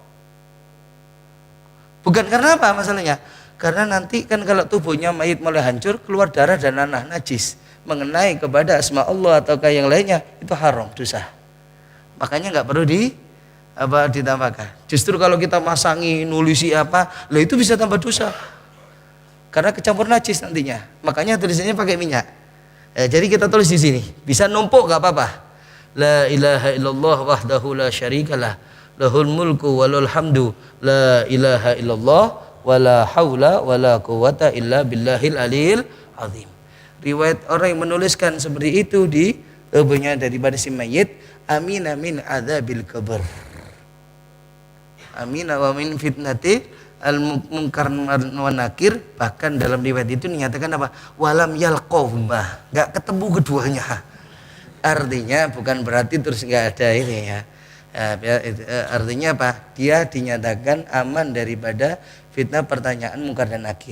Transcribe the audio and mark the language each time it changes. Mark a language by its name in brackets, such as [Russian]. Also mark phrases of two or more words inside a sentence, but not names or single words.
[Indonesian] Bukan karena apa masalahnya? Karena nanti kan kalau tubuhnya mayit mulai hancur, keluar darah dan nanah najis mengenai kepada asma Allah ataukah yang lainnya, itu haram, dosa. Makanya nggak perlu ditambahkan. Justru kalau kita masangi, nulisi apa, lah itu bisa tambah dosa. Karena kecampur najis nantinya. Makanya tulisannya pakai minyak. Jadi kita tulis di sini. Bisa numpuk nggak apa-apa. [Arabic] لا إله إلا الله وحده لا شريك له له الملك وله الحمد لا إله إلا الله ولا حول ولا قوة إلا بالله العلي العظيم. [Indonesian] Riwayat orang yang menuliskan seperti itu di tubuhnya daripada si mayit, [Arabic] أمن أمن عذاب القبر أمن ومن فتنة المنكر ونكير. [Indonesian] Bahkan dalam riwayat itu dinyatakan apa? [Arabic] ولم يلقهما, [Indonesian] enggak ketemu keduanya. Artinya bukan berarti terus enggak ada ini ya. Artinya apa? Dia dinyatakan aman daripada fitnah pertanyaan mungkar dan nakir.